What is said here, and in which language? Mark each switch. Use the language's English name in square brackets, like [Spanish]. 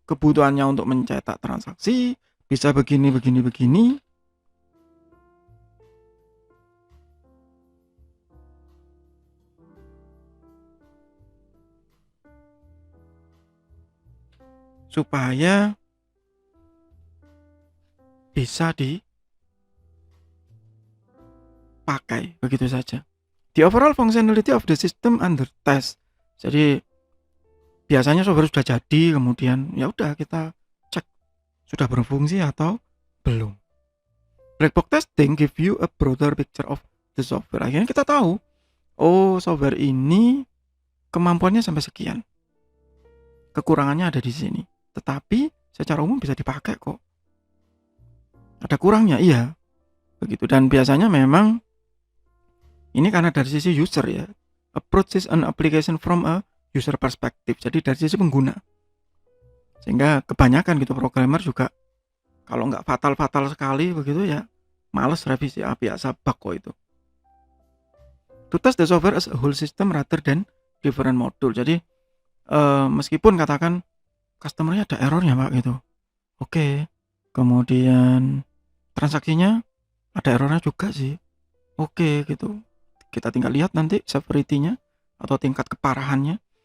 [Indonesian] Kebutuhannya untuk mencetak transaksi bisa begini, supaya bisa dipakai, begitu saja. [English] The overall functionality of the system under test. [Indonesian] Jadi biasanya software sudah jadi, kemudian ya udah kita cek sudah berfungsi atau belum. [English] Black box testing give you a broader picture of the software. [Indonesian] Akhirnya kita tahu, oh software ini kemampuannya sampai sekian, kekurangannya ada di sini, tetapi secara umum bisa dipakai kok. Ada kurangnya, iya, begitu. Dan biasanya memang ini karena dari sisi user ya, [English] approach an application from a user perspective, [Indonesian] jadi dari sisi pengguna, sehingga kebanyakan gitu programmer juga kalau nggak fatal sekali begitu ya males revisi, biasa bug kok itu. [English] To test the software as a whole system rather than different module. [Indonesian] Jadi meskipun katakan customernya ada errornya pak gitu, oke, kemudian transaksinya ada errornya juga sih, oke gitu, kita tinggal lihat nanti severity-nya atau tingkat keparahannya.